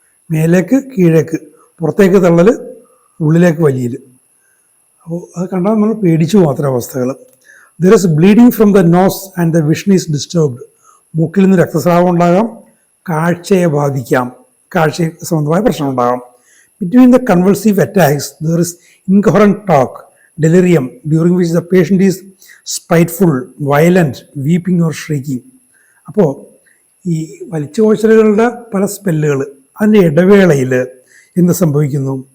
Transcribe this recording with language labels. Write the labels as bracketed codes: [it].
[ml] മേലേക്ക് കീഴേക്ക്, പുറത്തേക്ക് തള്ളൽ, ഉള്ളിലേക്ക് വലിയൽ. അപ്പോൾ അത് കണ്ടാൽ നമ്മൾ പേടിച്ചു മാത്രം അവസ്ഥകൾ. [en] There is bleeding from the nose and the vision is disturbed. [ml] മൂക്കിൽ നിന്ന് രക്തസ്രാവം ഉണ്ടാകാം, കാഴ്ചയെ ബാധിക്കാം, കാഴ്ച സംബന്ധമായ പ്രശ്നം ഉണ്ടാകാം. [en] Between the convulsive attacks, there is incoherent talk, delirium, during which the patient is spiteful, violent, weeping or shrieking. [ml] അപ്പോൾ ഈ വലിച്ചുകോച്ചലുകളുടെ പല സ്പെല്ലുകൾ, അതിൻ്റെ ഇടവേളയിൽ എന്ത് സംഭവിക്കുന്നു?